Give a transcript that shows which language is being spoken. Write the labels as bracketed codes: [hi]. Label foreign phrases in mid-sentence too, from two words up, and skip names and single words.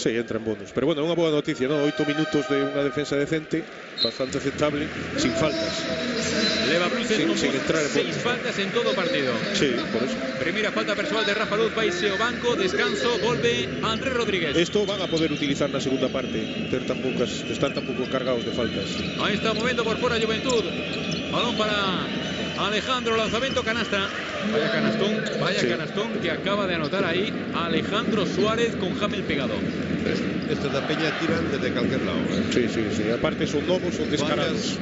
[gl] Sí, entra en bonus, pero bueno, unha boa noticia, ¿no? 8 minutos de unha defensa decente, bastante aceptable, [es] sin faltas. [gl] Leva Bruxelles Monbus [es] sin entrar en [gl] 6 faltas en todo o partido. [es] Sí, por eso. [gl] Primeira falta persoal de Rafa Luz, vaise ao banco, descanso, volve Andrés Rodríguez. [es] Esto van a poder utilizar [gl] na segunda parte, están tan pouco cargados de faltas. [es] Ahí está moviendo por fuera Juventud. Balón para Alejandro, lanzamiento, canasta. Vaya canastón que acaba de anotar ahí Alejandro Suárez con Hamel pegado. [gl] Estos da Peña tiran desde calquer lado. Sí. Aparte son novos, son descarados.